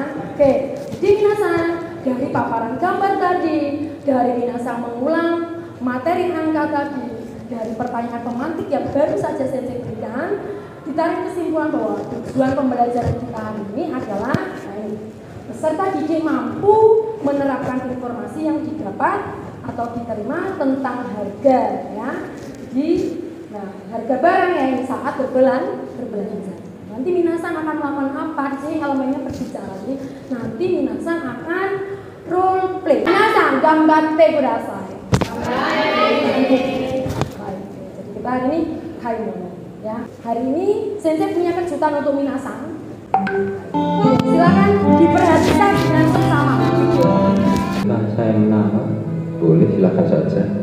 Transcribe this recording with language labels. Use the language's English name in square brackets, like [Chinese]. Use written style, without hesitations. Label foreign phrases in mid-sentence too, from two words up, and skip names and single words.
[Indonesian] Oke, jadi minasan dari paparan gambar tadi, dari minasan mengulang materi angka tadi, dari pertanyaan pemantik yang baru saja saya berikan, ditarik kesimpulan bahwa tujuan pembelajaran kita hari ini adalah peserta didik mampu menerapkan informasi yang didapat atau diterima tentang harga ya. Jadi, harga barang yang saat berbelanja. Nanti minasan akan melakukan apa? Di sini elemennya berbicara. Jadi nanti minasan akan [English] role play. [Japanese] 皆さん頑張ってください. [Indonesian] Baik. Jadi kita hari ini Kaimono ya. Hari ini sensei punya kejutan untuk minasan. Silakan diperhatikan dengan seksama video. Nah, saya menambah. Boleh, silakan saja.